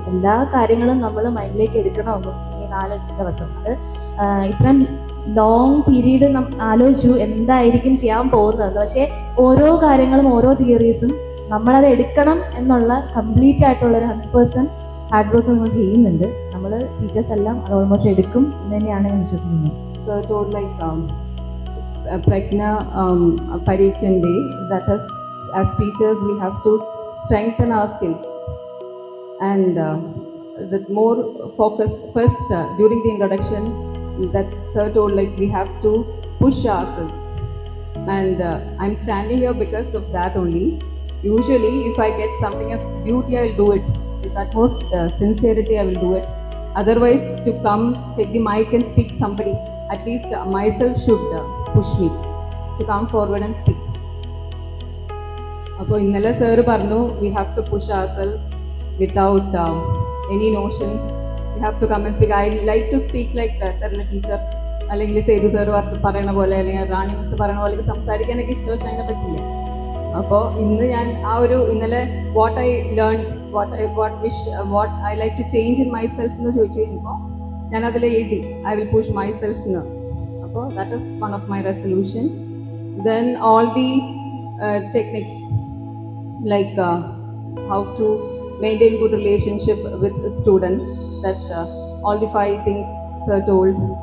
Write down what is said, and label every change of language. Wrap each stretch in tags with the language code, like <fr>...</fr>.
<ml>എല്ലാ കാര്യങ്ങളും നമ്മൾ മൈൻഡിലേക്ക് എടുക്കണമെന്നും ഈ 4 ദിവസം അത് ഇത്രയും ലോങ് പീരീഡ് ആലോചിച്ചു എന്തായിരിക്കും ചെയ്യാൻ പോകുന്നതെന്ന്. പക്ഷേ ഓരോ കാര്യങ്ങളും ഓരോ തിയറീസും നമ്മളത് എടുക്കണം എന്നുള്ള കംപ്ലീറ്റ് ആയിട്ടുള്ളൊരു 100% ഹാർഡ് വർക്ക് നമ്മൾ ചെയ്യുന്നുണ്ട്. നമ്മൾ ടീച്ചേഴ്സ് എല്ലാം അത് ഓൾമോസ്റ്റ് എടുക്കും എന്ന് തന്നെയാണ് ഞാൻ വിശ്വസിക്കുന്നത്.</ml> <en>So I told like it's Pragna Parichan Day, that is, as teachers we have to strengthen our skills and the more focus first during the introduction that sir told like we have to push ourselves, and I'm standing here because of that only. Usually if I get something as beauty, I will do it with utmost sincerity, I will do it. Otherwise to come take the mic and speak somebody, at least myself should push me to come forward and speak.</en> <ml>അപ്പോൾ ഇന്നലെ sir പറഞ്ഞു</ml> <en>we have to push ourselves without any notions. We have to come and speak. I like to speak like</en> <ml>സാറിൻ്റെ teacher അല്ലെങ്കിൽ Sethu sir പറയണ പോലെ അല്ലെങ്കിൽ റാണി miss പറയണ പോലെ സംസാരിക്കാനൊക്കെ ഇഷ്ടം, പക്ഷെ അതിനെ പറ്റില്ല. അപ്പോൾ ഇന്ന് ഞാൻ ആ ഒരു ഇന്നലെ</ml> <en>what I learn what I like to change in myself</en> <ml>എന്ന് ചോദിച്ചു കഴിഞ്ഞപ്പോൾ ഞാൻ അതിൽ എഴുതി</ml> <en>I will push myself</en> <ml>എന്ന്.</ml> <en>അപ്പോൾ that is one of my resolution. Then all the techniques like how to maintain good relationship with students, that all the 5 things sir told.</en>